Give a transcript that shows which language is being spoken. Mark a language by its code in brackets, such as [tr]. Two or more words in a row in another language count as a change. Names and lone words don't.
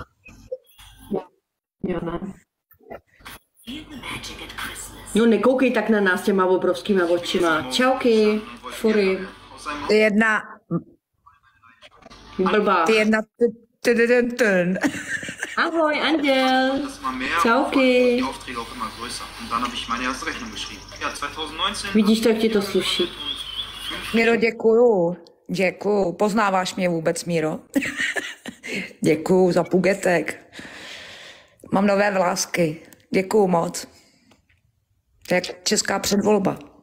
[cs] Jo, ne? No nekoukej tak na nás těma obrovskýma očima. Čauky, fury, Jedna. blbá. Tyn. Ahoj, Anděl. [de] Mal mehr. [cs] Čauky. [de] Die Aufträge auch immer größer. Und dann habe ich meine erste Rechnung geschrieben. Ja, 2019. [cs] Vidíš to, jak ti to sluší. Míro, děkuju. Poznáváš mě vůbec, Míro? Děkuju za pugetek. Mám nové vlásky. Děkuju moc. To je jak česká předvolba.